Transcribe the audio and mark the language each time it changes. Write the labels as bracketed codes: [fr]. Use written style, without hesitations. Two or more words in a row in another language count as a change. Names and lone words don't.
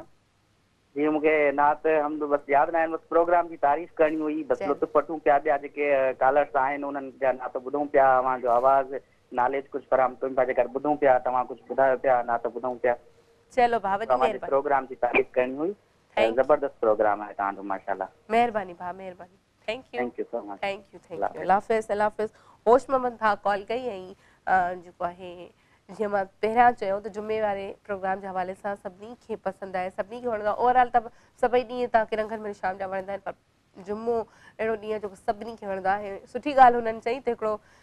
[sd] जी मूंखे नात हमद बसि यादि न आहिनि बसि प्रोग्राम जी तारीफ़ करणी हुई बसि लुत्फ़ वठूं पिया ॿिया जेके कॉलर्स आहिनि उन्हनि जा नात ॿुधूं पिया तव्हांजो आवाज़ नॉलेज कुझु फराहम कयूं पिया जेकर ॿुधूं पिया तव्हां कुझु ॿुधायो पिया नात ॿुधूं पिया चलो भाउ तव्हांजे प्रोग्राम जी तारीफ़ करणी हुई ज़बरदस्त प्रोग्राम आहे तव्हांजो माशाल्लाह महिरबानी भाउ महिरबानी [en] thank you so much thank you [sd] अल्लाह हाफ़िज़ अल्लाह हाफ़िज़ होश मोहम्मद भाउ कॉल कई ऐं जेको आहे जीअं मां पहिरियां चयो त जुमे वारे प्रोग्राम जे हवाले सां सभिनी खे पसंदि आहे सभिनी खे वणंदो आहे ओवरऑल त सभई ॾींहं तव्हांखे रंगनि में शाम जा वणंदा आहिनि पर जुमो अहिड़ो ॾींहुं आहे जेको सभिनी खे वणंदो आहे सुठी ॻाल्हि हुननि चई त हिकिड़ो